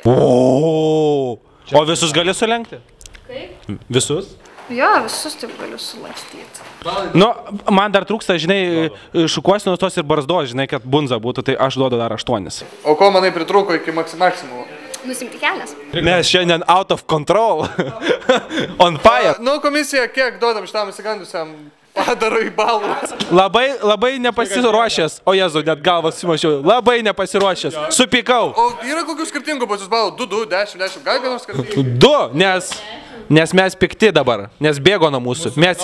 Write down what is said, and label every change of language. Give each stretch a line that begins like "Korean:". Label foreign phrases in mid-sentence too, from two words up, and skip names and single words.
Lithuanian: O visus gali sulenkti? Kaip? Visus? Jo, visus taip galiu sulankstyti. Nu, man dar trūksta, žinai, šukuosinos tos ir barzdos, žinai, kad bunza būtų, tai aš duodu dar 8. O ko manai pritrūko iki maksimumo? Nusimti kelnes. Nes šiandien
English: out of control. On fire.
Lithuanian: Nu, komisija, kiek duodam šitam įsigandusiam padarui balų? Labai nepasiruošęs. O Jezu, net galvą sumašiau. Labai nepasiruošęs. Supykau. O yra kokių skirtingų pas jūs balų? 2, 10, 10. Gal ką nors skirtingų? 2, nes mes pikti dabar. Nes bėgo nuo mūsų. Mes